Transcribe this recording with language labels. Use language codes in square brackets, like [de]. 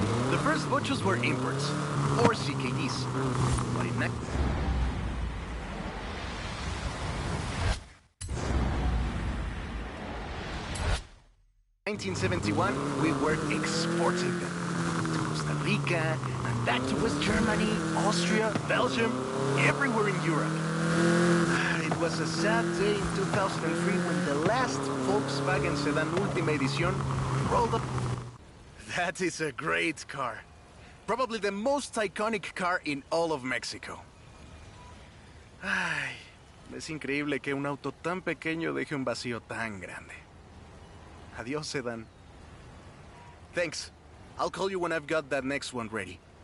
[en] The first Ochos were imports, or CKDs. But in 1971, we were exporting them to Costa Rica, and back to West Germany, Austria, Belgium, everywhere in Europe. It was a sad day in 2003 when the last Volkswagen sedan Última Edición rolled up. That is a great car. Probably the most iconic car in all of Mexico. [es] Ay, es increíble que un auto tan pequeño deje un vacío tan grande. [en] Adiós, sedan. Thanks. I'll call you when I've got that next one ready.